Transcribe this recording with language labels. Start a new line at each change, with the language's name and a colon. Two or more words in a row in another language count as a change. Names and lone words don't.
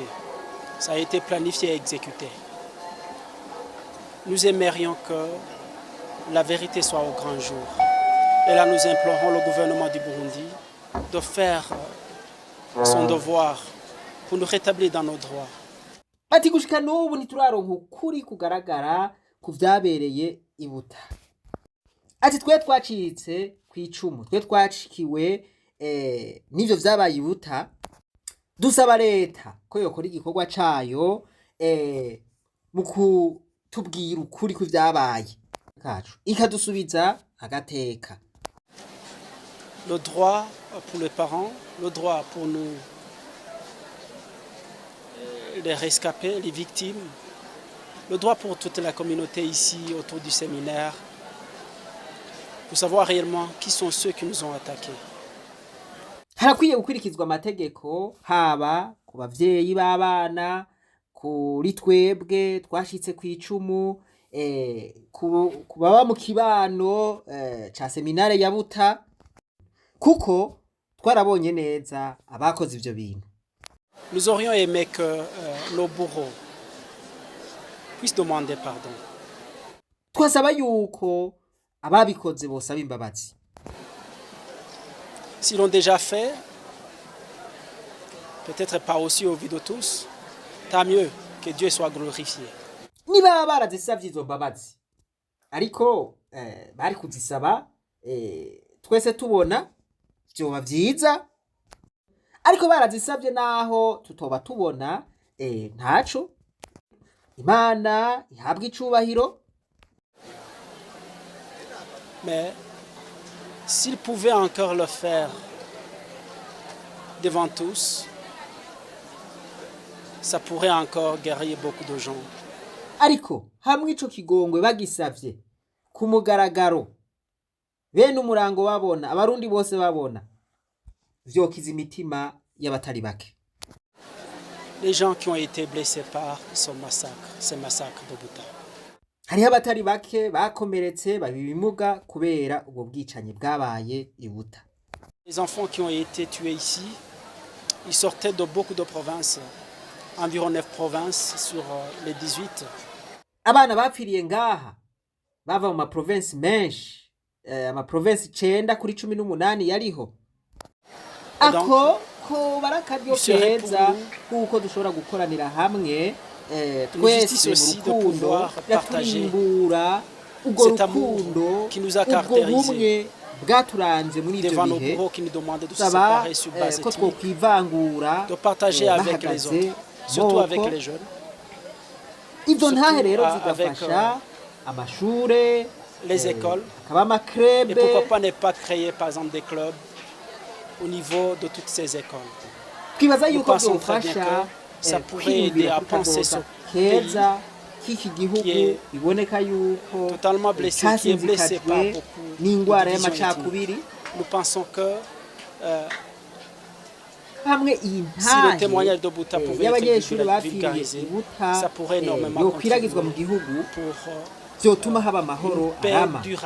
French: Ça a été planifié et exécuté. Nous aimerions que la vérité soit au grand jour. Et là, nous implorons le gouvernement du Burundi de faire son devoir pour nous rétablir dans nos droits.
Rundi: Ati gushika n'ubu ntituraronka ukuri kugaragara ku vyabereye i Buta. Ati twe twacitse kw'icumu, twe twacikiwe n'ivyo vyabaye i Buta, dusaba leta ko yokora igikorwa cayo mu kutubwira ukuri ku vyabaye kacu, ikadusubiza agateka.
French: Le droit pour les parents, le droit pour nous, les rescapés, les victimes, le droit pour toute la communauté ici autour du séminaire, pour savoir réellement qui sont ceux qui nous ont attaqués.
Rundi: Harakwiye gukurikizwa amategeko, haba ku bavyeyi b'abana, kuri twebwe twashitse kw'icumu, ku baba mu kibano ca seminare ya Buta, kuko twarabonye neza abakoze ivyo bintu.
French: Nous aurions aimé que nos bourreaux puissent demander pardon.
Rundi: Twasaba yuko ababikoze bosaba imbabazi.
French: S'ils l'ont déjà fait, peut-être pas aussi au vu de tous, tant mieux, que Dieu soit glorifié.
Rundi: Niba barazisavye izo mbabazi, ariko bari kuzisaba twese tubona vyoba vyiza, ariko barazisavye naho tutoba tubona ntaco. Imana ihabwa icubahiro.
French: Mais s'ils pouvaient encore le faire devant tous, ça pourrait encore guérir beaucoup de gens.
Rundi: Ariko hamwe ico kigongwe bagisavye ku mugaragaro, bene umurango babona, abarundi bose babona, vyokiza imitima y'abatari bake.
French: les gens qui ont été blessés par ces massacres de Buta.
Rundi: hariho abatari bake bakomeretse babibimuga kubera ubwo bwicanyi bwabaye i Buta.
French: Les enfants qui ont été tués ici, ils sortaient de beaucoup de provinces, environ 9 provinces sur les 18.
Rundi: Abana bapfiriye ngaha bava mu maprovinsi menshi, amaprovinsi 9 kuri 18 yariho. Ako ko barakaryo keza kuko dushobora gukoranira hamwe twese mu rukundo yaturimbura ubwo rukundo ubwo bumwe bwaturanze muri ibyo bihe dusaba ko twokwivangura bahagaze
French: surtout avec les jeunes.
Rundi: Ibyo ntahe rero zigafasha amashure,
French: les écoles,
Rundi: hakaba amakrebe,
French: et pourquoi pas ne pas créer par exemple des clubs au niveau de toutes ces écoles.
Rundi: Twibaza yuko byofasha
French: ça pourrait aider à penser ce
Rundi: keza k'iki gihugu iboneka yuko
French: totalement blessé, qui est blessé par beaucoup
Rundi: n'ingwara y'amacakubiri.
French: Nous pensons que
Rundi: hamwe iyi ntahe y'abanyeshuri bapfiriye i Buta yokwiragizwa mu gihugu vyotuma haba amahoro arama.